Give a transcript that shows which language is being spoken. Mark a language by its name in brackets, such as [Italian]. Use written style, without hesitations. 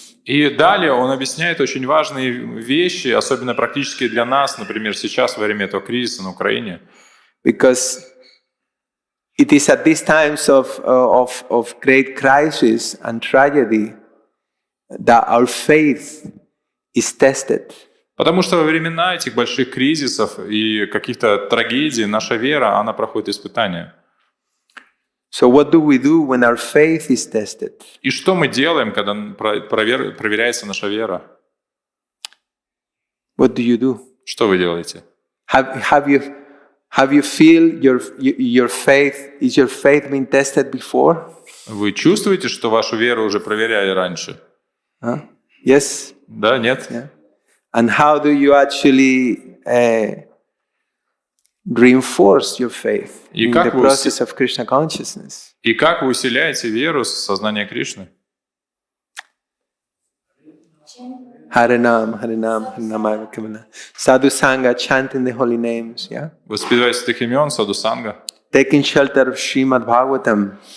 [Russian] И далее он объясняет очень важные вещи, особенно практически для нас, например, сейчас во время этого кризиса на Украине. [English] Because it is at these times of great crisis and tragedy that our faith is tested. [Russian] Потому что во времена этих больших кризисов и каких-то трагедий наша вера, она проходит испытания. [English] So what do we do when our faith is tested? [Russian] И что мы делаем, когда проверяется наша вера? [English] What do you do? [Russian] Что вы делаете? [English] Have you feel your faith? Is your faith been tested before? [Russian] Вы чувствуете, что вашу веру уже проверяли раньше? [English] Yes. [Russian] Да, нет? [English] Yeah. And how do you actually reinforce your faith in the process of Krishna consciousness? [Russian] И как вы усиляете веру с сознания Кришны? [English] Harinam, Harinam, Harinam, Harinam. Sadhu Sangha, chanting the holy names, yeah? [Russian] Воспевайте святых имен, Саду Санга. [English] Taking shelter of Srimad Bhagavatam.